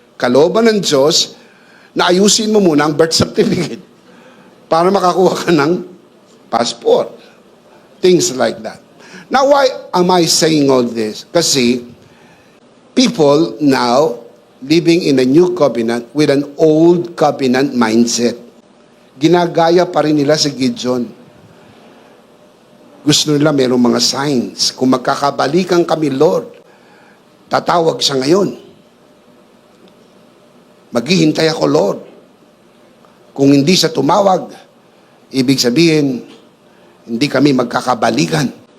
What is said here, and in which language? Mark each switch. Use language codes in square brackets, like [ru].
[tl] Kalooban ng Diyos na ayusin mo muna ang birth certificate para makakuha ka ng passport. [en] Things like that. Now, why am I saying all this? Kasi people now living in a new covenant with an old covenant mindset. [tl] Ginagaya pa rin nila si Gideon. Gusto nila mayroong mga signs. Kung magkakabalikan kami, Lord, tatawag siya ngayon. Maghihintay ako, Lord. Kung hindi siya tumawag, ibig sabihin, hindi kami magkakabalikan.